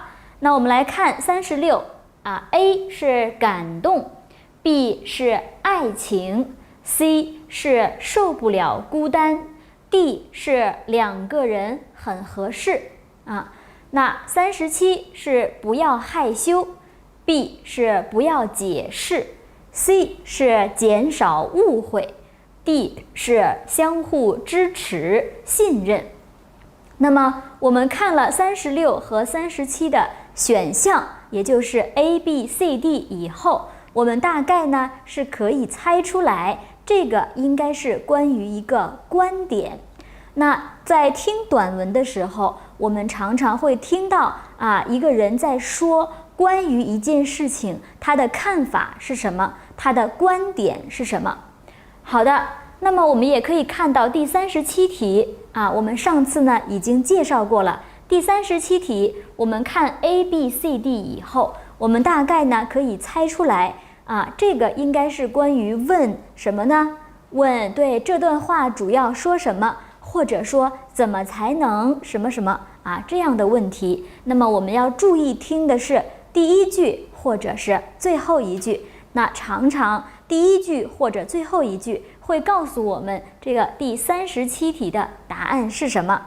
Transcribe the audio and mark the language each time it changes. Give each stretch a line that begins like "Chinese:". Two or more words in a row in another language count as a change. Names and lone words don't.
Chinese: 那我們來看36A 是感動， B 是愛情， C 是受不了孤單， D 是2個人很合適那37是不要害羞， B 是不要解釋， C 是減少誤會， D 是相互支持信任。那麼我們看了36和37的選項，也就是 A、B、C、D 以後，我們大概呢是可以猜出來，這個應該是關於一個觀點。那在聽短文的時候，我們常常會聽到一個人在說關於一件事情，他的看法是什麼，他的觀點是什麼。好的，那麼我們也可以看到第37題我們上次呢已經介紹過了。第37題我們看 A、B、C、D 以後，我們大概呢可以猜出來這個應該是關於問什麼呢？問對这段話主要說什麼，或者說怎麼才能什麼什麼這樣的問題。那麼我們要注意聽的是第1句或者是最後一句。那常常第1句或者最後一句會告訴我們這個第37題的答案是什麼。